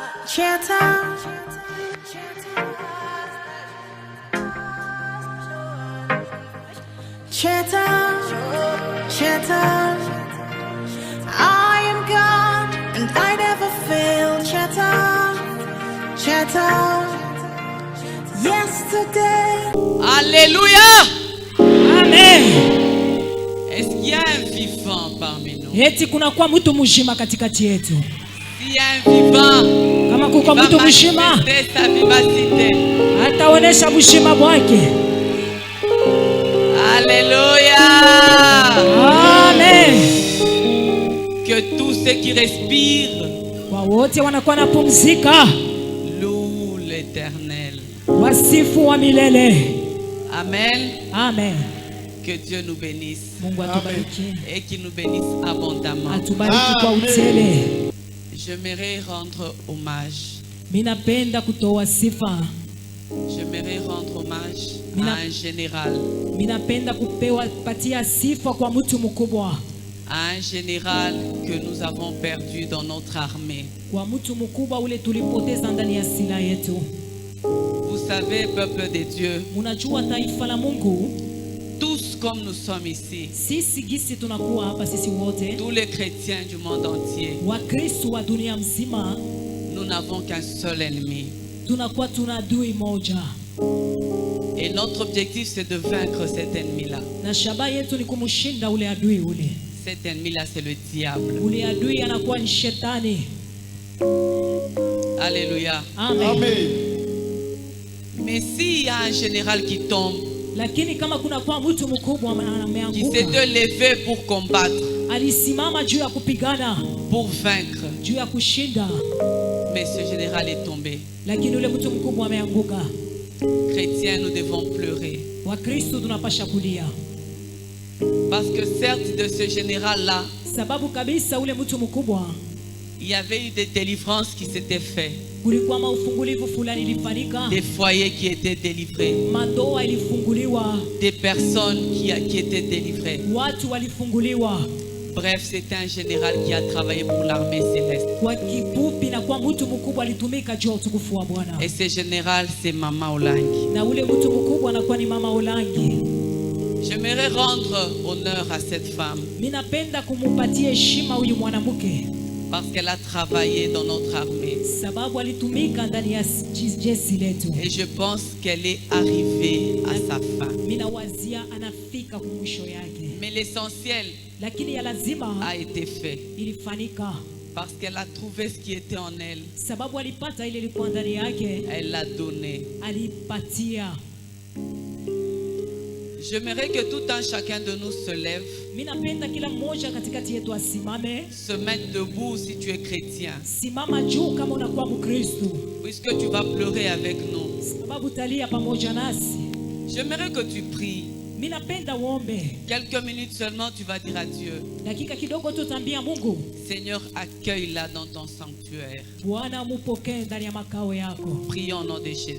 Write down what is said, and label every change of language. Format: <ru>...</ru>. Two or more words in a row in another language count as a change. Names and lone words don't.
<en>Cheta, Cheta, Cheta. I am God and I never fail. Cheta, Cheta. Yesterday.</en> <fr>Alléluia. Amen. Est-ce qu'il y a un vivant parmi nous?</fr> <sw>Eti kuna kwa mtu mzima katikati yetu.</sw> <fr>S'il y a un vivant,</fr> <sw>Kama kuko mtu mzima,</sw> <fr>manifester sa vivacité.</fr> <sw>ataonesha mzima wake.</sw> <fr>Alléluia. Amen. Que tous ceux qui respirent</fr> <sw>Kwa wote wanakuwa na pumzika,</sw> <fr>louent l'Éternel.</fr> <sw>wasifu wa milele. Amen. Amen.</sw> <fr>Que Dieu nous bénisse</fr> <sw>Mungu atubariki.</sw> <fr>et qu'il nous bénisse abondamment.</fr> <sw>Atubariki kwa utele.</sw> <fr>J'aimerais rendre hommage.</fr> <sw>Minapenda kutoa sifa.</sw> <fr>J'aimerais rendre hommage à un général.</fr> <sw>Minapenda kupewa patia sifa kwa mtu mkubwa.</sw> <fr>À un général que nous avons perdu dans notre armée.</fr> <sw>Kwa mtu mkubwa ule tulipoteza ndani ya sila yetu.</sw> <fr>Vous savez, peuple de Dieu,</fr> <sw>Munajua taifa la Mungu,</sw> <fr>tous comme nous sommes ici,</fr> <sw>sisi gisi tunakuwa hapa sisi wote,</sw> <fr>tous les chrétiens du monde entier,</fr> <sw>Wakristo wa dunia mzima,</sw> <fr>nous n'avons qu'un seul ennemi.</fr> <sw>tunakuwa tuna adui moja.</sw> <fr>Et notre objectif, c'est de vaincre cet ennemi-là.</fr> <sw>Na shabaha yetu ni kumshinda ule adui ule.</sw> <fr>Cet ennemi-là, c'est le diable.</fr> <sw>Ule adui anakuwa ni shetani.</sw> <fr>Alléluia. Amen. Mais s'il y a un général qui tombe,</fr> <sw>Lakini kama kuna kwa mtu mkubwa</sw> <fr>qui</fr> <sw>ameanguka,</sw> <fr>s'était levé pour combattre,</fr> <sw>alisimama juu ya kupigana,</sw> <fr>pour vaincre,</fr> <sw>juu ya kushinda,</sw> <fr>mais ce général est tombé.</fr> <sw>lakini ule mtu mkubwa ameanguka.</sw> <fr>Chrétiens, nous devons pleurer.</fr> <sw>Wakristo tunapasha kulia.</sw> <fr>Parce que certes, de ce général-là,</fr> <sw>Sababu kabisa ule mtu mkubwa,</sw> <fr>il y avait eu des délivrances qui s'étaient faites,</fr> <sw>kulikuwa maufungulivu fulani ilifanyika,</sw> <fr>des foyers qui étaient délivrés,</fr> <sw>mandoa ilifunguliwa,</sw> <fr>des personnes qui étaient délivrées.</fr> <sw>watu walifunguliwa.</sw> <fr>Bref, c'était un général qui a travaillé pour l'armée céleste.</fr> <sw>Kwa kifupi, na kwa mtu mkubwa alitumika juu ya utukufu wa Bwana.</sw> <fr>Et ce général, c'est Mama Olangi.</fr> <sw>Na ule mtu mkubwa anakuwa ni Mama Olangi.</sw> <fr>J'aimerais rendre honneur à cette femme</fr> <sw>Minapenda kumupatia heshima huyu mwanamke,</sw> <fr>parce qu'elle a travaillé dans notre armée.</fr> <sw>sababu alitumika ndani ya jeshi letu.</sw> <fr>Et je pense qu'elle est arrivée à sa fin.</fr> <sw>Minawazia anafika kumwisho yake,</sw> <fr>Mais l'essentiel</fr> <sw>lakini ya lazima</sw> <fr>a été fait</fr> <sw>ilifanyika,</sw> <fr>parce qu'elle a trouvé ce qui était en elle.</fr> <sw>sababu alipata ile ilikuwa ndani yake,</sw> <fr>Elle l'a donné.</fr> <sw>alipatia.</sw> <fr>J'aimerais que tout un chacun de nous se lève,</fr> <sw>Minapenda kila mmoja katikati yetu asimame.</sw> <fr>se mette debout si tu es chrétien,</fr> <sw>Simama juu kama unakuwa Mkristo,</sw> <fr>puisque tu vas pleurer avec nous.</fr> <sw>sababu talia pamoja nasi.</sw> <fr>J'aimerais que tu pries.</fr> <sw>Minapenda uombe</sw> <fr>Quelques minutes seulement, tu vas dire à Dieu,</fr> <sw>dakika kidogo tu, tambia Mungu,</sw> <fr>Seigneur, accueille-la dans ton sanctuaire.</fr> <sw>Bwana mupokee ndani ya makao yako.</sw> <fr>Prions au nom de Jésus.</fr>